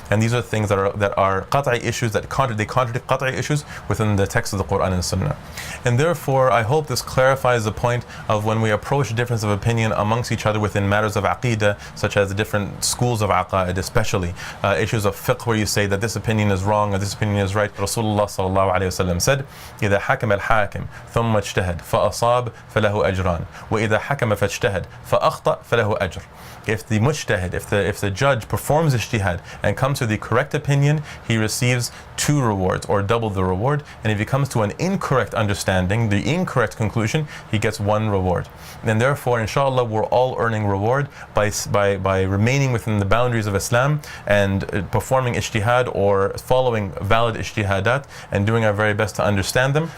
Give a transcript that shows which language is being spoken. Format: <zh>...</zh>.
<en>And these are things that are qat'i issues that contradict qat'i issues within the text of the Quran and Sunnah. And therefore, I hope this clarifies the point of when we approach difference of opinion amongst each other within matters of aqeedah, such as the different schools of aqaid, especially issues of fiqh, where you say that this opinion is wrong or this opinion is right. Rasulullah sallallahu alaihi wasallam said,</en> <ar>إذا حكم الحاكم ثم اجتهد فأصاب فله أجران وإذا حكم فاجتهد فأخطأ فله أجر.</ar> <en>If the mujtahid, if the judge performs ijtihad and comes to the correct opinion, he receives 2 rewards or double the reward. And if he comes to an incorrect understanding, the incorrect conclusion, he gets 1 reward. And therefore, inshallah, we're all earning reward by remaining within the boundaries of Islam and performing ijtihad or following valid ijtihadat and doing our very best to understand them.</en>